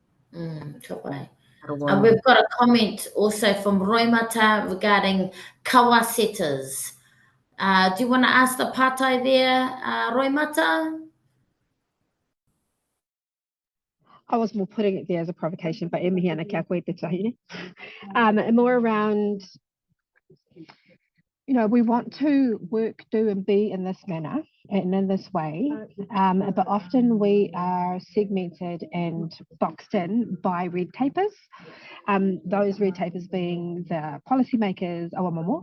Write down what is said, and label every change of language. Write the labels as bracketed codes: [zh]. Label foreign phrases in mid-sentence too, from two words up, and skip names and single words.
[en] We've got a comment also from Roimata regarding kawa setters. Do you want to ask the pātai there, Roimata? I was more putting it there as a provocation, but [mi] e mihi ana kia koe te tahi. [en] More around, you know, we want to work, do and be in this manner and in this way, but often we are segmented and boxed in by red tapers. Those red tapers being the policymakers, awamomo.